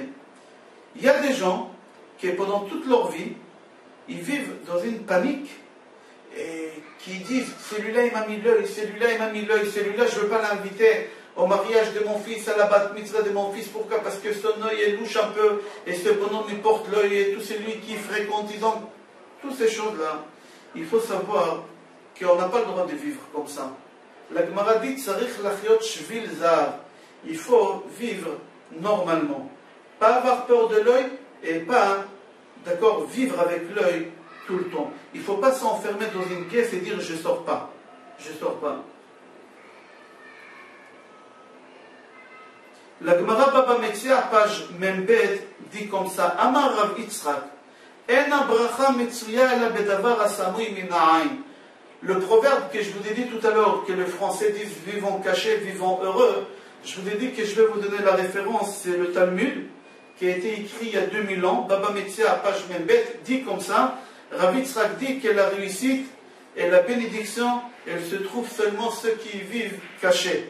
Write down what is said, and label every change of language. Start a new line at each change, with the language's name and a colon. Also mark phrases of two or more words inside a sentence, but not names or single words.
French: Il y a des gens qui, pendant toute leur vie, ils vivent dans une panique et qui disent, celui-là, il m'a mis l'œil, celui-là, il m'a mis l'œil, celui-là, je ne veux pas l'inviter au mariage de mon fils, à la
Hebrew: בת מצווה
French: de mon fils. Pourquoi? Parce que son œil est louche un peu, et ce bonhomme il porte l'œil, et tout celui qui fréquente, ils ont toutes ces choses-là. Il faut savoir qu'on n'a pas le droit de vivre comme ça. La Gemara dit,
Hebrew: צריך לחיות שביל זהב.
French: Il faut vivre normalement. Pas avoir peur de l'œil, et pas, d'accord, vivre avec l'œil tout le temps. Il ne faut pas s'enfermer dans une pièce et dire, je ne sors pas. Je ne sors pas. La Gemara Baba Metzia, page Membet, dit comme ça,
Hebrew: אמר רב יצחק, אין הברכה מצויה אלא בדבר הסמוי מן העין.
French: Le proverbe que je vous ai dit tout à l'heure, que les Français disent vivons cachés, vivons heureux, je vous ai dit que je vais vous donner la référence, c'est le Talmud, qui a été écrit il y a 2000 ans, Baba Metzia, page Membet, dit comme ça, Rav Yitzchak dit que la réussite et la bénédiction, elle se trouve seulement ceux qui vivent cachés.